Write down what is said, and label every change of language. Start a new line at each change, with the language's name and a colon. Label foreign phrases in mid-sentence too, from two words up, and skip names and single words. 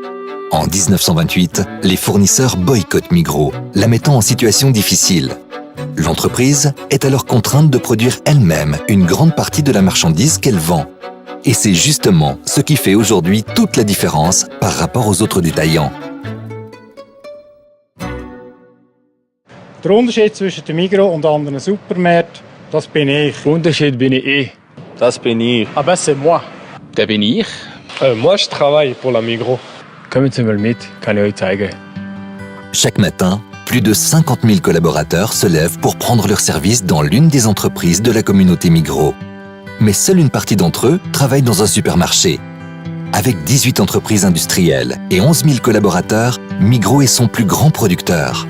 French: En 1928, les fournisseurs boycottent Migros, la mettant en situation difficile. L'entreprise est alors contrainte de produire elle-même une grande partie de la marchandise qu'elle vend. Et c'est justement ce qui fait aujourd'hui toute la différence par rapport aux autres détaillants.
German: Der Unterschied zwischen dem Migros und anderen Supermärkten, das bin ich. Der Unterschied bin ich. Das bin ich.
French: Ah ben c'est moi.
German: Der bin ich.
French: Moi, je travaille pour la Migros.
German: Kommen Sie mal mit, kann ich euch zeigen.
French: Chaque matin, plus de 50 000 collaborateurs se lèvent pour prendre leur service dans l'une des entreprises de la communauté Migros. Mais seule une partie d'entre eux travaille dans un supermarché. Avec 18 entreprises industrielles et 11 000 collaborateurs, Migros est son plus grand producteur.